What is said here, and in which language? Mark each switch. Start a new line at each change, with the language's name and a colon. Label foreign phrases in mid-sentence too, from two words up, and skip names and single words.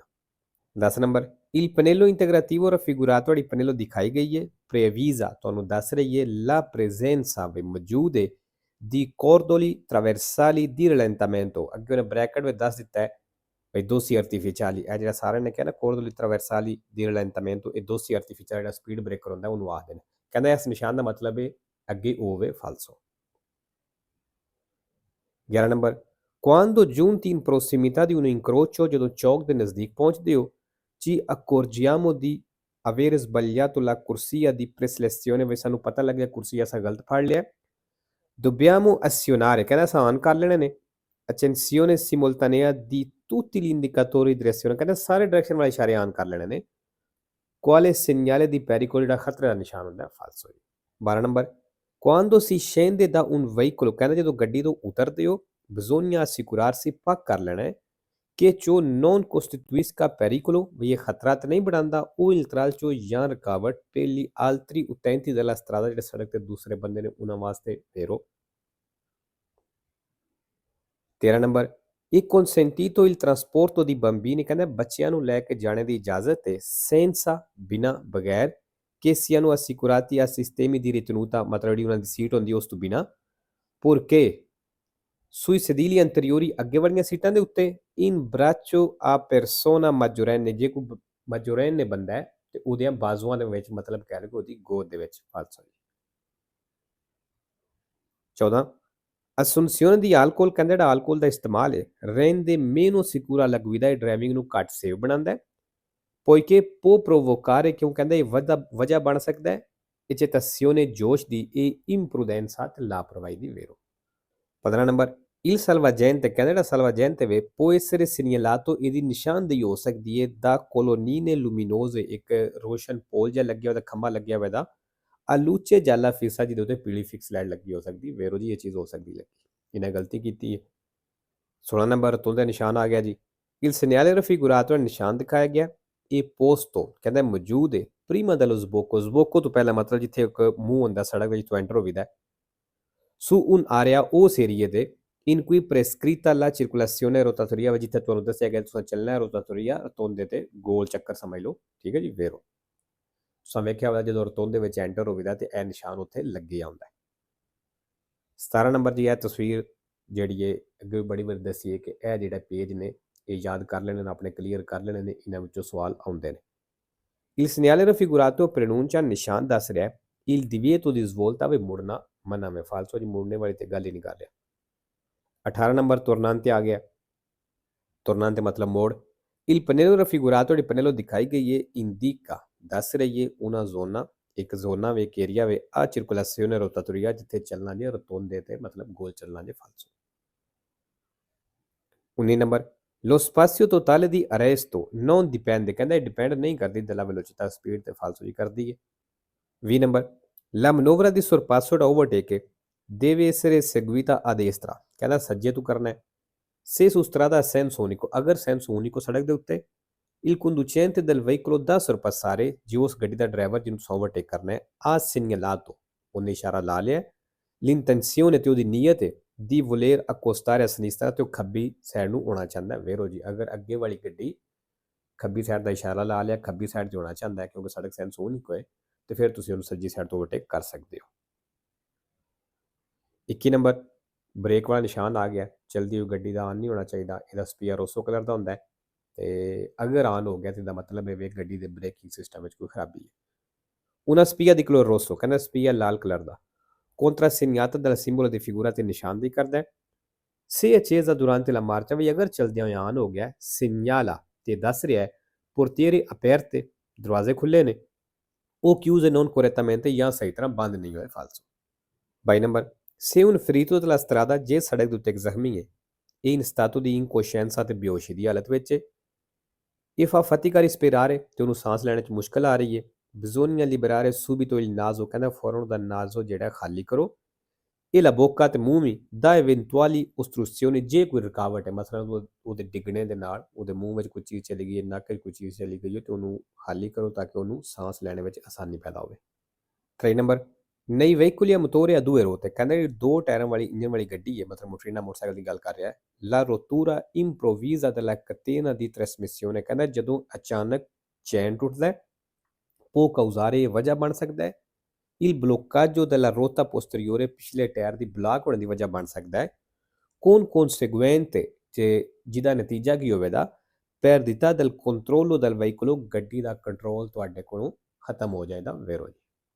Punjabi: 10 ਨੰਬਰ,
Italian: il pannello integrativo raffigurato
Punjabi: ਜਿਹੜੀ ਪਨੇਲੋ ਦਿਖਾਈ ਗਈ ਹੈ previsa ਤੁਹਾਨੂੰ ਦੱਸ ਰਹੀ ਹੈ
Italian: la presenza
Punjabi: ਵੀ ਮੌਜੂਦ ਹੈ
Italian: di cordoli traversali di rallentamento
Punjabi: ਅੱਗੇ ਉਹਨੇ ਬ੍ਰੈਕਟ ਵਿੱਚ ਦੱਸ ਦਿੱਤਾ ਹੈ ਭਈ
Italian: dossi artificiali
Punjabi: ਇਹ ਜਿਹੜਾ ਸਾਰਿਆਂ ਨੇ ਕਿਹਾ ਨਾ
Italian: cordoli traversali di rallentamento
Punjabi: ਇਹ
Italian: dossi artificiali
Punjabi: ਜਿਹੜਾ ਸਪੀਡ ਬ੍ਰੇਕਰ ਹੁੰਦਾ ਉਹਨੂੰ ਆਖਦੇ ਨੇ ਕਹਿੰਦਾ ਇਸ ਨਿਸ਼ਾਨ ਦਾ ਮਤਲਬ ਹੈ ਅੱਗੇ ਹੋਵੇ ਫਾਲਸੋ। 11 ਨੰਬਰ,
Italian: quando giunti in prossimità di un incrocio
Punjabi: ਜਦੋਂ ਚੌਕ ਦੇ ਨਜ਼ਦੀਕ ਪਹੁੰਚਦੇ ਹੋ
Italian: ci accorgiamo di avere sbagliato la corsia di preselezione
Punjabi: ਵੀ ਸਾਨੂੰ ਪਤਾ ਲੱਗਿਆ ਕੁਰਸੀ ਅਸਾਂ ਗਲਤ ਫੜ ਲਿਆ
Italian: dobbiamo azionare
Punjabi: ਕਹਿੰਦਾ ਅਸਾਂ ਆਨ ਕਰ ਲੈਣੇ ਨੇ
Italian: accensione simultanea di tutti gli indicatori di direzione
Punjabi: ਕਹਿੰਦਾ ਸਾਰੇ ਡਾਇਰੈਕਸ਼ਨ ਵਾਲੇ ਇਸ਼ਾਰੇ ਆਨ ਕਰ ਲੈਣੇ ਨੇ
Italian: quale segnale di pericolo
Punjabi: ਜਿਹੜਾ ਖਤਰੇ ਦਾ ਨਿਸ਼ਾਨ ਹੁੰਦਾ ਫਾਲਸੋ। 12 ਨੰਬਰ,
Italian: quando si scende da un veicolo
Punjabi: ਕਹਿੰਦਾ ਜਦੋਂ ਗੱਡੀ ਤੋਂ ਉਤਰਦੇ ਹੋ
Italian: bisogna assicurarsi
Punjabi: ਪੱਕ ਕਰ ਲੈਣਾ ਹੈ
Italian: che ciò non costituisca pericolo
Punjabi: ਵੀ ਇਹ ਖਤਰਾ ਤਾਂ ਨਹੀਂ ਬਣਾਉਂਦਾ
Italian: o il tralcio
Punjabi: ਜਾਂ ਰੁਕਾਵਟ
Italian: per gli altri utenti della strada
Punjabi: ਜਿਹੜੇ ਸੜਕ ਤੇ ਦੂਸਰੇ ਬੰਦੇ ਨੇ ਉਹਨਾਂ ਵਾਸਤੇ ਫੇਰੋ। 13 ਨੰਬਰ,
Italian: è consentito il trasporto di bambini
Punjabi: ਕਹਿੰਦਾ ਬੱਚਿਆਂ ਨੂੰ ਲੈ ਕੇ ਜਾਣੇ ਦੀ ਇਜਾਜ਼ਤ ਹੈ senza ਬਿਨਾ ਬਗੈਰ
Italian: che siano assicurati a sistemi di ritenuta
Punjabi: ਮਤਲਬ ਜਿਹੜੀ ਉਹਨਾਂ ਦੀ ਸੀਟ ਹੁੰਦੀ ਉਸ ਤੋਂ ਬਿਨਾ
Italian: purché sui sedili anteriori
Punjabi: ਅੱਗੇ ਵਾਲੀਆਂ ਸੀਟਾਂ ਦੇ ਉੱਤੇ
Italian: in braccio a persona maggiorenne
Punjabi: ਜੇ ਕੋਈ maggiorenne ਬੰਦਾ ਹੈ ਤੇ ਉਹਦੀਆਂ ਬਾਜ਼ੂਆਂ ਦੇ ਵਿੱਚ ਮਤਲਬ ਕਹਿ ਲਓ ਕਿ ਉਹਦੀ ਗੋਦ ਦੇ ਵਿੱਚ ਫਾਲਸੋ ਜੀ। 14
Italian: assunzione di alcol
Punjabi: ਕਹਿੰਦਾ ਜਿਹੜਾ ਆਲਕੋਹਲ ਦਾ ਇਸਤੇਮਾਲ ਹੈ
Italian: rende meno sicura la guida
Punjabi: ਡਰਾਈਵਿੰਗ ਨੂੰ ਘੱਟ ਸੇਫ ਬਣਾਉਂਦਾ ਹੈ
Italian: poiché può provocare
Punjabi: ਕਿਉਂ ਕਹਿੰਦਾ ਇਹ ਵਜ੍ਹਾ ਬਣ ਸਕਦਾ ਹੈ eccitazione ਜੋਸ਼ ਦੀ ਇਹ imprudenza ਤੇ ਲਾਪਰਵਾਹੀ ਦੀ ਵੇਰੋ। 15 ਨੰਬਰ
Italian: il salvagente
Punjabi: ਕਹਿੰਦਾ ਜਿਹੜਾ salvagente ਵੇ
Italian: può essere segnalato
Punjabi: ਇਹਦੀ ਨਿਸ਼ਾਨਦੇਹੀ ਹੋ ਸਕਦੀ ਹੈ ਦਾ
Italian: colonnine luminose
Punjabi: ਇੱਕ ਰੋਸ਼ਨ ਪੋਲ ਜਿਹਾ ਲੱਗਿਆ ਉਹਦਾ ਖੰਭਾ ਲੱਗਿਆ ਹੋਇਆ ਦਾ
Italian: a luce gialla fissa
Punjabi: ਜਿਹਦੇ ਉੱਤੇ ਪੀਲੀ ਫਿਕਸ ਲਾਈਟ ਲੱਗੀ ਹੋ ਸਕਦੀ ਵੇਰੋ ਜੀ ਇਹ ਚੀਜ਼ ਹੋ ਸਕਦੀ ਲੱਗੀ ਇਹਨੇ ਗਲਤੀ ਕੀਤੀ ਹੈ। 16 ਨੰਬਰ ਤੋਂ ਦਾ ਨਿਸ਼ਾਨ ਆ ਗਿਆ ਜੀ
Italian: il segnale raffigurato
Punjabi: ਨਿਸ਼ਾਨ ਦਿਖਾਇਆ ਗਿਆ ਇਹ ਪੋਸਟੋ ਕਹਿੰਦਾ ਮੌਜੂਦ ਹੈ
Italian: prima dello sbocco sbocco
Punjabi: ਤੋਂ ਪਹਿਲਾਂ ਮਤਲਬ ਜਿੱਥੇ ਇੱਕ ਮੂੰਹ ਹੁੰਦਾ ਸੜਕ ਵਿੱਚ ਤੋਂ ਐਂਟਰ ਹੋਵੀਦਾ
Italian: su un area
Punjabi: ਉਸ ਏਰੀਏ ਦੇ
Italian: in cui prescritta la circolazione rotatoria
Punjabi: ਜਿੱਥੇ ਤੁਹਾਨੂੰ ਦੱਸਿਆ ਗਿਆ ਤੁਸੀਂ ਚੱਲਣਾ ਹੈ ਰੋਟਾਟੋਰੀਆ ਰਤੋਂਦੇ ਤੇ ਗੋਲ ਚੱਕਰ ਸਮਝ ਲਓ ਠੀਕ ਹੈ ਜੀ ਵੇਰੋ ਤੁਸੀਂ ਵੇਖਿਆ ਹੋਇਆ ਜਦੋਂ ਰਤੋਂਦੇ ਵਿੱਚ ਐਂਟਰ ਹੋਵੀਦਾ ਤੇ ਇਹ ਨਿਸ਼ਾਨ ਉੱਥੇ ਲੱਗੇ ਆਉਂਦਾ ਹੈ। 17 ਨੰਬਰ ਦੀ ਇਹ ਤਸਵੀਰ ਜਿਹੜੀ ਹੈ ਅੱਗੇ ਬੜੀ ਵਾਰ ਦੱਸੀ ਹੈ ਕਿ ਇਹ ਜਿਹੜਾ ਪੇਜ ਨੇ ਇਹ ਯਾਦ ਕਰ ਲੈਣੇ ਨੇ ਆਪਣੇ ਕਲੀਅਰ ਕਰ ਲੈਣੇ ਨੇ ਇਹਨਾਂ ਵਿੱਚੋਂ ਸਵਾਲ ਆਉਂਦੇ ਨੇ।
Italian: il segnale raffigurato preannuncia
Punjabi: ਨਿਸ਼ਾਨ ਦੱਸ ਰਿਹਾ
Italian: il divieto di svolta
Punjabi: ਵੇ ਮੁੜਨਾ ਮਨਾ ਮੈਂ ਫਾਲਸੋ ਜੀ ਮੁੜਨੇ ਵਾਲੀ ਤੇ ਗੱਲ ਹੀ ਨਹੀਂ ਕਰ ਰਿਹਾ। 18 ਨੰਬਰ tornante ਆ ਗਿਆ tornante ਮਤਲਬ ਮੋੜ
Italian: il pannello raffigurato
Punjabi: ਜਿਹੜੀ ਪਨੇਲੋ ਦਿਖਾਈ ਗਈ ਹੈ indica ਦੱਸ ਰਹੀ ਹੈ ਉਹਨਾਂ ਜ਼ੋਨਾਂ ਇੱਕ ਜ਼ੋਨਾ ਵੇ ਇੱਕ ਏਰੀਆ ਵੇ ਆ
Italian: circolazione rotatoria
Punjabi: ਜਿੱਥੇ ਚੱਲਣਾ ਜੇ ਰਤੋਂਦੇ ਤੇ ਮਤਲਬ ਗੋਲ ਚੱਲਣਾ ਜੇ ਫਾਲਸੋ। 19 ਨੰਬਰ
Italian: lo spazio totale di arresto non dipende
Punjabi: ਕਹਿੰਦਾ ਡਿਪੈਂਡ ਨਹੀਂ ਕਰਦੀ
Italian: dalla velocità
Punjabi: ਸਪੀਡ ਤੇ ਫਾਲਸੋ ਜੀ ਕਰਦੀ ਹੈ।
Italian: 20 ਨੰਬਰ la manovra di sorpasso da overtake deve essere seguita a destra
Punjabi: ਕਹਿੰਦਾ ਸੱਜੇ ਤੋਂ ਕਰਨਾ ਹੈ
Italian: se su strada senso unico ਅਗਰ senso
Punjabi: unico ਸੜਕ ਦੇ ਉੱਤੇ
Italian: il conducente del veicolo da sorpassare
Punjabi: ਜੋ ਉਸ ਗੱਡੀ ਦਾ ਡਰਾਈਵਰ ਜਿਹਨੂੰ ਓਵਰਟੇਕ ਕਰਨਾ ਹੈ
Italian: ha segnalato
Punjabi: ਉਹਨੇ ਇਸ਼ਾਰਾ ਲਾ ਲਿਆ l'intenzione ਤੇ ਉਹਦੀ ਨੀਅਤ ਹੈ
Italian: di voler accostare a sinistra
Punjabi: ਤੇ ਉਹ ਖੱਬੀ ਸਾਈਡ ਨੂੰ ਆਉਣਾ ਚਾਹੁੰਦਾ ਹੈ ਵੇਰੋ ਜੀ ਅਗਰ ਅੱਗੇ ਵਾਲੀ ਗੱਡੀ ਖੱਬੀ ਸਾਈਡ ਦਾ ਇਸ਼ਾਰਾ ਲਾ ਲਿਆ ਖੱਬੀ ਸਾਈਡ 'ਤੇ ਆਉਣਾ ਚਾਹੁੰਦਾ ਹੈ ਕਿਉਂਕਿ ਸੜਕ
Italian: senso unico
Punjabi: ਹੈ ਤੇ ਫਿਰ ਤੁਸੀਂ ਉਹਨੂੰ ਸੱਜੀ ਸਾਈਡ ਤੋਂ ਓਵਰਟੇਕ ਕਰ ਸਕਦੇ ਹੋ। 21 ਨੰਬਰ ਬ੍ਰੇਕ ਵਾਲਾ ਨਿਸ਼ਾਨ ਆ ਗਿਆ ਚਲਦੀ ਹੋਈ ਗੱਡੀ ਦਾ ਆਨ ਨਹੀਂ ਹੋਣਾ ਚਾਹੀਦਾ ਇਹਦਾ
Italian: spia rosso
Punjabi: ਕਲਰ ਦਾ ਹੁੰਦਾ ਹੈ ਤੇ ਅਗਰ ਆਨ ਹੋ ਗਿਆ ਤੇ ਇਹਦਾ ਮਤਲਬ ਹੈ ਵੀ ਗੱਡੀ ਦੇ ਬ੍ਰੇਕਿੰਗ ਸਿਸਟਮ ਵਿੱਚ ਕੋਈ ਖਰਾਬੀ ਹੈ।
Italian: una spia di color rosso
Punjabi: ਕਹਿੰਦਾ ਸਪੀਆ ਲਾਲ ਕਲਰ ਦਾ
Italian: contrassegnata dal simbolo di figura
Punjabi: ਤੇ ਨਿਸ਼ਾਨਦੇਹੀ ਕਰਦਾ ਹੈ
Italian: se accesa durante la marcia
Punjabi: ਵੀ ਅਗਰ ਚਲਦਿਆਂ ਹੋਇਆ ਆਨ ਹੋ ਗਿਆ segnala ਤੇ ਦੱਸ ਰਿਹਾ ਹੈ
Italian: portiere aperte
Punjabi: ਦਰਵਾਜ਼ੇ ਖੁੱਲੇ ਨੇ ਉਹ
Italian: chiuse non correttamente
Punjabi: ਜਾਂ ਸਹੀ ਤਰ੍ਹਾਂ ਬੰਦ ਨਹੀਂ ਹੋਏ ਫਾਲਸੋ। 22 ਨੰਬਰ
Italian: se un ferito della strada
Punjabi: ਜੇ ਸੜਕ ਦੇ ਉੱਤੇ ਇੱਕ ਜ਼ਖਮੀ ਹੈ ਇਹ
Italian: in stato di incoscienza
Punjabi: ਤੇ ਬੇਹੋਸ਼ੀ ਦੀ ਹਾਲਤ ਵਿੱਚ ਹੈ ਇਹ
Italian: fa fatica a respirare
Punjabi: ਤੇ ਉਹਨੂੰ ਸਾਹ ਲੈਣ 'ਚ ਮੁਸ਼ਕਲ ਆ ਰਹੀ ਹੈ
Italian: bisogna liberare subito il naso
Punjabi: ਕਹਿੰਦਾ ਫੌਰਨ ਉਹਦਾ ਨਾਜ਼ੋ ਜਿਹੜਾ ਖਾਲੀ ਕਰੋ ਇਹ
Italian: la bocca
Punjabi: ਤੇ ਮੂੰਹ ਵੀ
Italian: da eventuali ostruzioni
Punjabi: ਜੇ ਕੋਈ ਰੁਕਾਵਟ ਹੈ ਮਤਲਬ ਉਹਦੇ ਡਿੱਗਣੇ ਦੇ ਨਾਲ ਉਹਦੇ ਮੂੰਹ ਵਿੱਚ ਕੋਈ ਚੀਜ਼ ਚਲੀ ਗਈ ਹੈ ਨੱਕ ਵਿੱਚ ਕੋਈ ਚੀਜ਼ ਚਲੀ ਗਈ ਹੈ ਤੇ ਉਹਨੂੰ ਖਾਲੀ ਕਰੋ ਤਾਂ ਕਿ ਉਹਨੂੰ ਸਾਹ ਲੈਣ ਵਿੱਚ ਆਸਾਨੀ ਪੈਦਾ ਹੋਵੇ। 3 ਨੰਬਰ ਨਈ
Italian: veicoli a motore a due ruote
Punjabi: ਕਹਿੰਦਾ ਜਿਹੜੀ ਦੋ ਟਾਇਰਾਂ ਵਾਲੀ ਇੰਜਨ ਵਾਲੀ ਗੱਡੀ ਹੈ ਮਤਲਬ ਮੋਟਰੀਨਾ ਮੋਟਰਸਾਈਕਲ ਦੀ ਗੱਲ ਕਰ ਰਿਹਾ ਹੈ
Italian: la rottura improvvisa della catena di trasmissione
Punjabi: ਕਹਿੰਦਾ ਜਦੋਂ ਅਚਾਨਕ ਚੈਨ ਟੁੱਟਦਾ ਹੈ
Italian: può causare
Punjabi: ਵਜ੍ਹਾ ਬਣ ਸਕਦਾ ਹੈ
Italian: il bloccaggio della rotta posteriore
Punjabi: ਪਿਛਲੇ ਟਾਇਰ ਦੀ ਬਲਾਕ ਹੋਣ ਦੀ ਵਜ੍ਹਾ ਬਣ ਸਕਦਾ ਹੈ
Italian: con conseguente
Punjabi: ਤੇ ਜਿਹਦਾ ਨਤੀਜਾ ਕੀ ਹੋਵੇਗਾ
Italian: perdita del controllo del veicolo
Punjabi: ਗੱਡੀ ਦਾ ਕੰਟਰੋਲ ਤੁਹਾਡੇ ਕੋਲੋਂ ਖਤਮ ਹੋ ਜਾਏਗਾ ਵੇਰੋ ਜੀ।